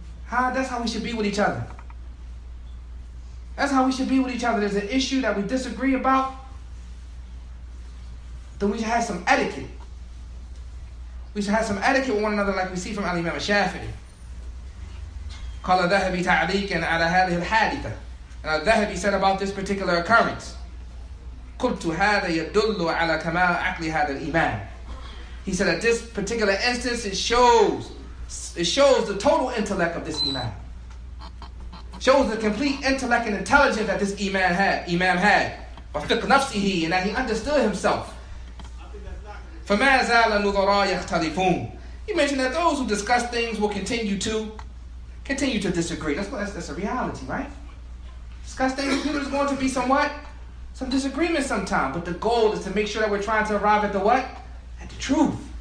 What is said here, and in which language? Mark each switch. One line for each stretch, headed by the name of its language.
English: That's how we should be with each other. That's how we should be with each other. There's an issue that we disagree about, then we should have some etiquette. We should have some etiquette with one another, like we see from Imam Shafi'i.
Arabic: قال ذهبي تعليقا على هذه الحادثة.
English: And Al-Dhahabi said about this particular occurrence,
Arabic: قلت هذا يدل على كمال عقل هذا الإيمان.
English: He said that this particular instance, it shows the total intellect of this Imam. Shows the complete intellect and intelligence that this Imam had.
Arabic: وفق نفسه,
English: and that he understood himself.
Arabic: فما زال النظراء يختلفون.
English: He mentioned that those who discuss things will continue to disagree. That's a reality, right? Discuss things, there's going to be some disagreement sometime, but the goal is to make sure that we're trying to arrive at the what? At the truth.